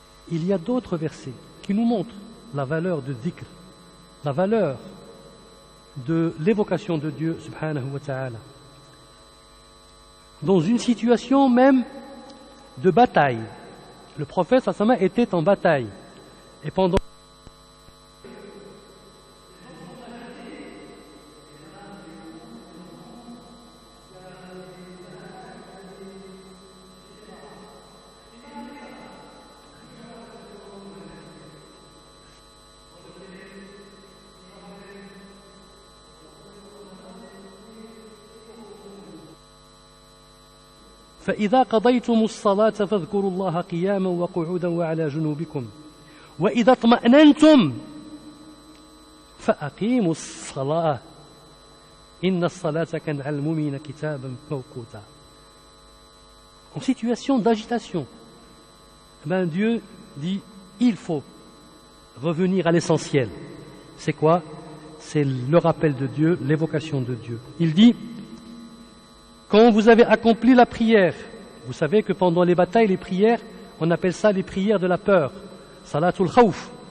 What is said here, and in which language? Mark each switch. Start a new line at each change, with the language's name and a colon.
French: Il y a d'autres versets qui nous montrent la valeur de dhikr, la valeur de l'évocation de Dieu subhanahu wa ta'ala. dans une situation même de bataille. Le prophète sallallahu alayhi wa sallam était en bataille. Et pendant
Arabic: فإذا قضيتم الصلاة فاذكروا الله قياما وقعودا وعلى جنوبكم وإذا اطمأننتم فأقيموا الصلاة إن الصلاة كانت على المؤمنين كتابا موقوتا.
French: En situation d'agitation, ben Dieu dit il faut revenir à l'essentiel. C'est quoi? C'est le rappel de Dieu, l'évocation de Dieu. Il dit quand vous avez accompli la prière, vous savez que pendant les batailles, les prières, on appelle ça les prières de la peur, salatul khawf.